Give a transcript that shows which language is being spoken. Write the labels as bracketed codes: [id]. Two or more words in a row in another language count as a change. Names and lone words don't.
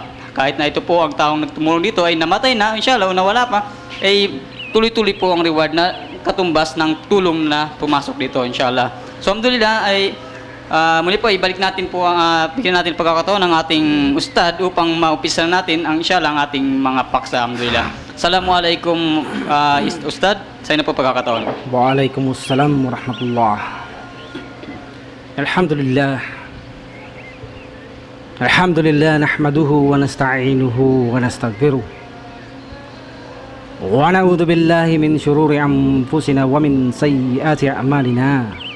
[tl] Kahit na ito po ang taong nagtumulong dito ay namatay na inshallah o nawala pa, ay tuloy-tuloy po ang reward na katumbas ng tulong na pumasok dito inshallah. So alhamdulillah ay muli po ibalik natin po bigyan natin pagkakataon ng ating ustad upang maumpisa natin ang inshallah ang ating mga paksa alhamdulillah. [ar] السلام عليكم أستاذ, [tl] sa inyo po pagkakataon. [ar] وعليكم السلام ورحمة الله. الحمد لله نحمده ونستعينه ونستغفره ونعوذ بالله من شرور أنفسنا ومن سيئات أعمالنا